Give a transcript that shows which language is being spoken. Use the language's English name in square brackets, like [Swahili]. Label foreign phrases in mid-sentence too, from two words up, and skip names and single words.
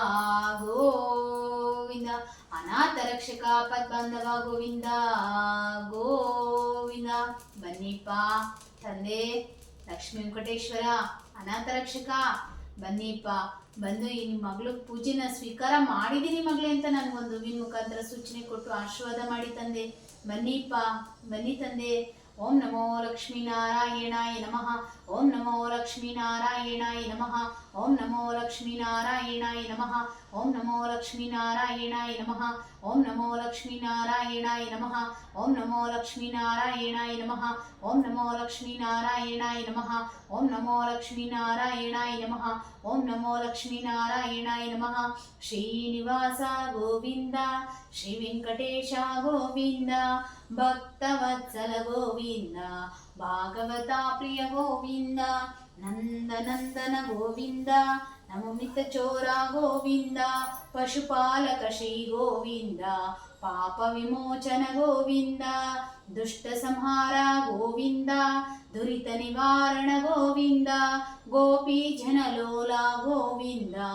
[Kannada] ಗೋವಿಂದ ಅನಾಥ ರಕ್ಷಕ ಪದ್ಬಂಧವ ಗೋವಿಂದ ಗೋವಿಂದ ಬನ್ನಿಪ್ಪ ತಂದೆ ಲಕ್ಷ್ಮೀ ವೆಂಕಟೇಶ್ವರ ಅನಾಥ ರಕ್ಷಕ ಬನ್ನಿಪ್ಪ ಬಂದು ಈ ನಿಮ್ಮ ಮಗಳು ಪೂಜೆನ ಸ್ವೀಕಾರ ಮಾಡಿದ್ದೀನಿ ಮಗಳೇ ಅಂತ ನನಗೊಂದು ವಿನ್ ಮುಖಾಂತರ ಸೂಚನೆ ಕೊಟ್ಟು ಆಶೀರ್ವಾದ ಮಾಡಿ ತಂದೆ. ಬನ್ನಿಪ್ಪ ಬನ್ನಿ ತಂದೆ. [Sanskrit] ಓಂ ನಮೋ ಲಕ್ಷ್ಮೀನಾರಾಯಣಾಯ ನಮಃ. ಓಂ ನಮೋ ಲಕ್ಷ್ಮೀನಾರಾಯಣಾಯ ನಮಃ. ಓಂ ನಮೋ ಲಕ್ಷ್ಮೀನಾರಾಯಣಾಯ ನಮಃ. ಓಂ ನಮೋ ಲಕ್ಷ್ಮೀನಾರಾಯಣಾಯ ನಮಃ. ಓಂ ನಮೋ ಲಕ್ಷ್ಮೀನಾರಾಯಣಾಯ ನಮಃ. ಓಂ ನಮೋ ಲಕ್ಷ್ಮೀನಾರಾಯಣಾಯ ನಮಃ. ಓಂ ನಮೋ ಲಕ್ಷ್ಮೀನಾರಾಯಣಾಯ ನಮಃ. ಓಂ ನಮೋ ಲಕ್ಷ್ಮೀನಾರಾಯಣಾಯ ನಮಃ. ಓಂ ನಮೋ ಲಕ್ಷ್ಮೀನಾರಾಯಣಾಯ ನಮಃ. ಶ್ರೀನಿವಾಸ ಗೋವಿಂದ, ಶ್ರೀ ವೆಂಕಟೇಶ ಗೋವಿಂದ, ಭಕ್ತವತ್ಸಲ ಗೋವಿಂದ, ಭಾಗವತ ಪ್ರಿಯ ಗೋವಿಂದ, ನಂದನಂದನ ಗೋವಿಂದ, ನವಮಿತ ಚೋರ ಗೋವಿಂದ, ಪಶುಪಾಲಕ ಶ್ರೀ ಗೋವಿಂದ, ಪಾಪ ವಿಮೋಚನ ಗೋವಿಂದ, ದುಷ್ಟ ಸಂಹಾರ ಗೋವಿಂದ, ದುರಿತ ನಿವಾರಣ ಗೋವಿಂದ, ಗೋಪೀ ಜನಲೋಲ ಗೋವಿಂದ,